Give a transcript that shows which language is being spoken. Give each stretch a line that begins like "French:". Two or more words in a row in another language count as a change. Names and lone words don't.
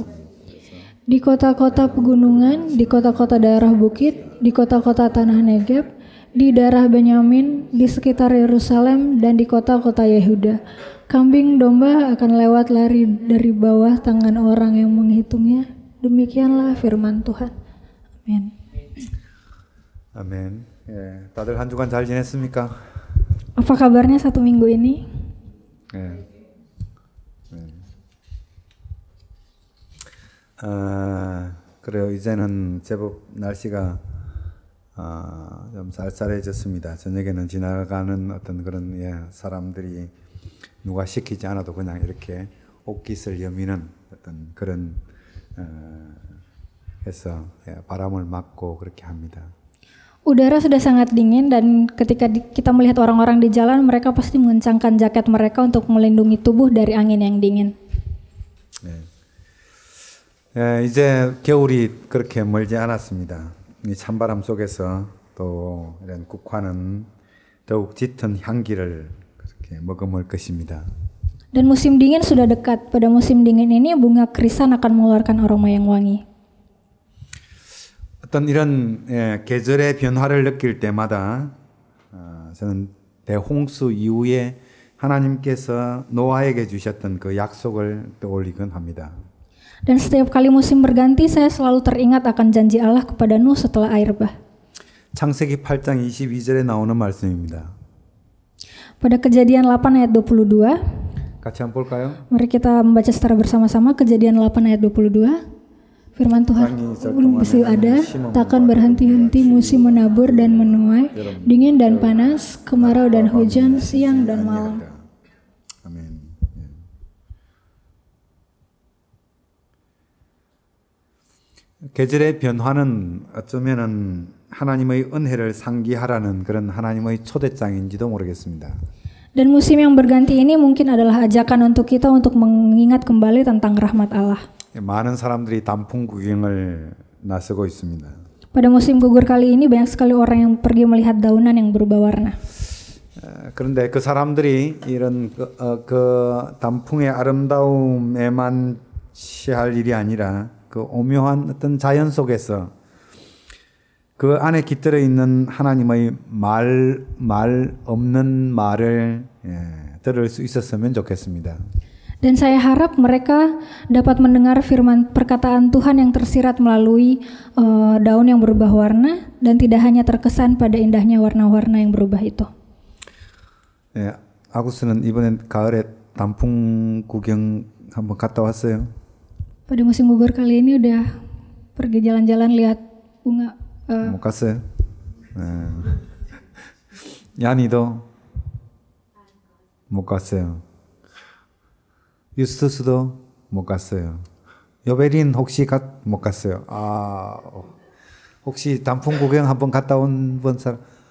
Indonesian: Di kota-kota pegunungan, di kota-kota daerah bukit, di kota-kota tanah Negeb, di daerah Benyamin, di sekitar Yerusalem, dan di kota-kota Yehuda, kambing domba akan lewat lari dari bawah tangan orang yang menghitungnya. Demikianlah firman Tuhan. Amin.
Korean: 아멘. 예, 다들 한 주간 잘 지냈습니까?
Indonesian: Apa kabarnya satu minggu ini?
Korean: 예. 그래요. 이제는 제법 날씨가 좀 쌀쌀해졌습니다. 저녁에는 지나가는 어떤 그런 사람들이 누가 시키지 않아도 그냥 이렇게 옷깃을 여미는 어떤 그런 해서 바람을 맞고 그렇게 합니다.
Indonesian: Udara sudah sangat dingin dan ketika kita melihat orang-orang di jalan, mereka pasti mengencangkan jaket mereka untuk melindungi tubuh dari angin yang dingin.
Korean: 이제 겨울이 그렇게 멀지 않았습니다. 이 찬바람 속에서 또 이런 국화는 더욱 짙은 향기를 그렇게 머금을 것입니다.
Indonesian: Dan musim dingin sudah dekat. Pada musim dingin ini bunga krisan akan mengeluarkan aroma yang wangi.
Korean: 어떤 이런 계절의 변화를 느낄 때마다 저는 대홍수 이후에 하나님께서 노아에게 주셨던 그 약속을 떠올리곤 합니다.
Indonesian: Dan setiap kali musim berganti, saya selalu teringat akan janji Allah kepada Nuh setelah air bah.
Korean: 창세기 8장 22절에 나오는 말씀입니다.
Indonesian: Pada Kejadian 8 ayat 22,
Korean: 같이 한번 볼까요?
Indonesian: mari kita membaca secara bersama-sama Kejadian 8 ayat 22. Firman Tuhan, masih ada, takkan berhenti-henti musim menabur dan menuai, dingin dan panas, kemarau dan hujan, siang dan malam.
Korean: 아멘. 계절의 변화는 어쩌면은 하나님의 은혜를 상기하라는 그런 하나님의 초대장인지도 모르겠습니다.
Indonesian: Dan musim yang berganti ini mungkin adalah ajakan untuk kita untuk mengingat kembali tentang rahmat Allah.
Korean: 많은 사람들이 단풍 구경을 나서고 있습니다.
Indonesian: Pada musim gugur kali ini banyak sekali orang yang pergi melihat daunan yang berubah warna.
Korean: 그런데 그 사람들이 이런 그 단풍의 아름다움에만 취할 일이 아니라 그 오묘한 어떤 자연 속에서 그 안에 깃들어 있는 하나님의 말 없는 말을 들을 수 있었으면 좋겠습니다.
Indonesian: Dan saya harap mereka dapat mendengar firman perkataan Tuhan yang tersirat melalui daun yang berubah warna dan tidak hanya terkesan pada indahnya warna-warna yang berubah itu.
Korean: 아구스는 이번엔 가을에 단풍 구경 한번 갔다 왔어요.
Indonesian: Pada musim gugur kali ini udah pergi jalan-jalan lihat bunga.
Korean: 못 갔어요. 야니도 못 갔어요. 유스투스도 못 갔어요. 여베린 혹시 못 갔어요. 혹시 단풍 구경 한번 갔다 온 번 사람?